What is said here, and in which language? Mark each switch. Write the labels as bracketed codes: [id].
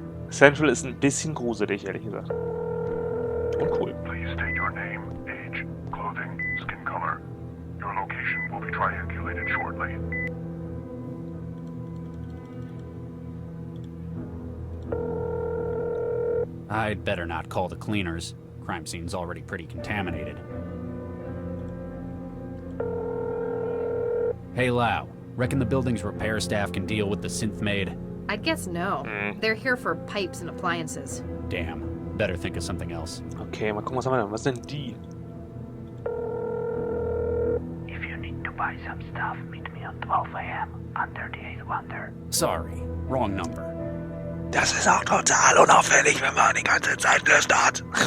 [de] Central ist ein bisschen gruselig, ehrlich gesagt. Und cool. [en] Please state your name, age, clothing, skin color. Your location will be triangulated shortly. I'd better not call the cleaners. Crime scene's already pretty contaminated. Hey Lau, reckon the building's repair staff can deal with the synth maid? I guess no. They're here for pipes and appliances. Damn. Better think of something else. [de] Okay, mal gucken, was haben wir denn? Was sind die? [en] If you need to buy some stuff, meet me on 12 a.m. under the 8th Wonder. Sorry, wrong number. [de] Das ist auch total unauffällig, wenn man die ganze Zeit gelöscht hat.